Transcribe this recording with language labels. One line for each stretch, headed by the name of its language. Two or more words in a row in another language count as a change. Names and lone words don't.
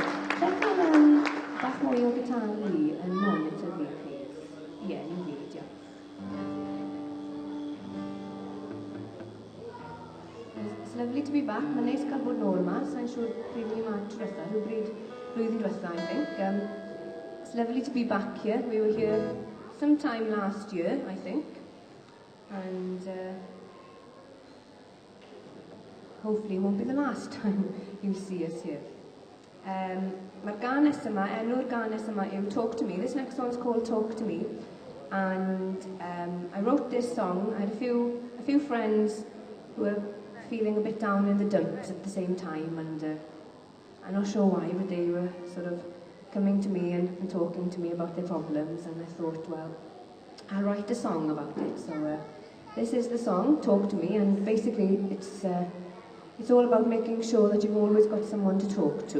Welsh: Dechrau bach mwy o gitar fi yn monitor fi, please. Ie, ni'n fi, diolch.
English: It's lovely to be back.
Welsh: Mae'n neis cael bod nôl yma. Sa'n siŵr pryd ni yma diwetha, rhywbryd blwyddyn diwetha,
English: I think. It's lovely to be back here. We were here sometime last year, I think. And hopefully it won't be the last time you see us here.
Welsh: Mae'r gan nes yma, enw'r gan nes yma yw Talk to Me.
English: This next song's called Talk to Me. And I wrote this song. I had a few friends who were feeling a bit down in the dumps at the same time, and I'm not sure why, but they were sort of coming to me and talking to me about their problems, and I thought, well, I'll write a song about it. So this is the song, Talk to Me, and basically it's all about making sure that you've always got someone to talk to.